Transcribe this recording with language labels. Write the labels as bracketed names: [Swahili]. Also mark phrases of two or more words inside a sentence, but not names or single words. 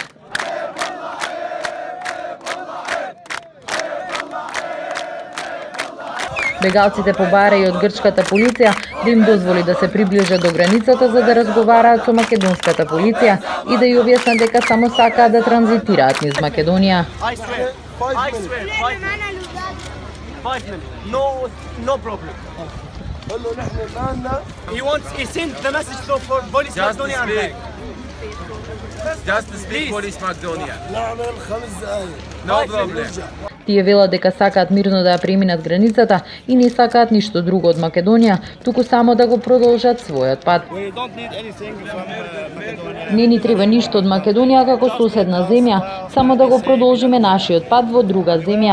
[Macedonian] Бегалците побара и од грчката полиција да им дозволи да се приближат до границата за да разговараат со македонската полиција и да ја објаснат дека само сакаат да транзитираат низ Македонија. [English] No problem. He sent the message to police Macedonia. Just to speak police Macedonia. No problem. [Macedonian] Тие велат дека сакаат мирно да ја преминат границата и не сакаат ништо друго од Македонија, туку само да го продолжат својот пат. Не ни треба ништо од Македонија како соседна земја, само да го продолжиме нашиот пат во друга земја.